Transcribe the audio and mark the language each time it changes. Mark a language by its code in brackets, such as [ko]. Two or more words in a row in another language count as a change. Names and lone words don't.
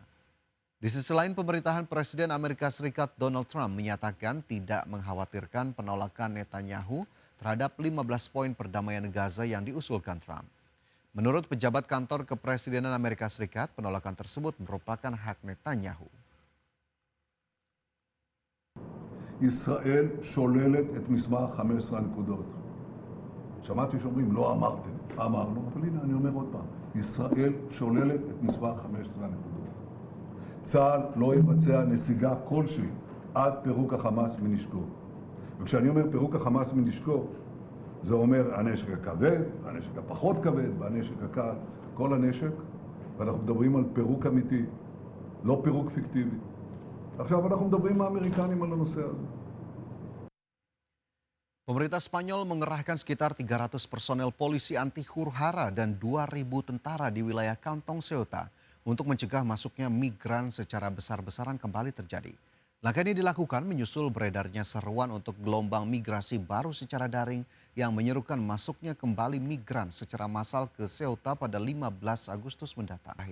[id] Di sisi lain, pemerintahan Presiden Amerika Serikat Donald Trump menyatakan tidak mengkhawatirkan penolakan Netanyahu terhadap 15 poin perdamaian Gaza yang diusulkan Trump. Menurut pejabat kantor kepresidenan Amerika Serikat, penolakan tersebut merupakan hak Netanyahu. [he] ישראל שוללת את מסמך 15 הנקודות. שמעתי שאומרים לא אמרתם, אמרנו, אבל הנה אני אומר עוד פעם, ישראל שוללת את מסמך 15 הנקודות. צה"ל לא יבצע נסיגה כלשהי עד פירוק החמאס מנשקו. וכשאני אומר פירוק החמאס מנשקו, זה אומר הנשק הכבד, הנשק הפחות כבד והנשק הקל, כל הנשק, ואנחנו מדברים על פירוק אמיתי, לא פירוק פיקטיבי. עכשיו אנחנו מדברים עם האמריקנים על הנושא הזה. [id] Pemerintah Spanyol mengerahkan sekitar 300 personel polisi anti huru-hara dan 2.000 tentara di wilayah Kantong Ceuta untuk mencegah masuknya migran secara besar-besaran kembali terjadi. Langkah ini dilakukan menyusul beredarnya seruan untuk gelombang migrasi baru secara daring yang menyerukan masuknya kembali migran secara massal ke Ceuta pada 15 Agustus mendatang.